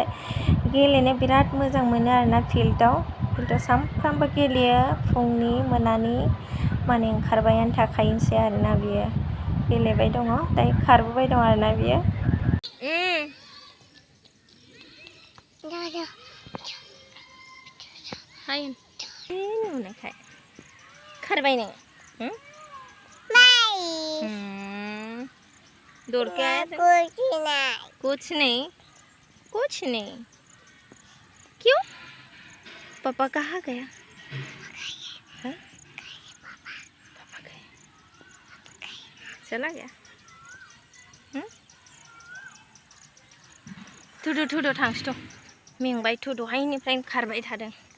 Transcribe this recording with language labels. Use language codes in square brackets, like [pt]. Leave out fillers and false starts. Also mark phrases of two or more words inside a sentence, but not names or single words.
[brx] गेलेनो बिराद मोजां मोनो आरोना फिल्डआव सानफ्रामबो गेलेयो, फुंनि मोनानि माने ओंखारबायानो थाखायोसै आरोना बियो। गेलेबाय दङ, दायो खारबोबाय दं आरोना बियो। नुनायखाय खारबाय नों? [hi] दौड़ के आया था? कुछ नहीं, कुछ नहीं। क्यों? पापा कहाँ गया? पापा गया, चला गया। [brx] थुदो थांसथ' मेंबाय दहायनिफ्राय खारबाय थादों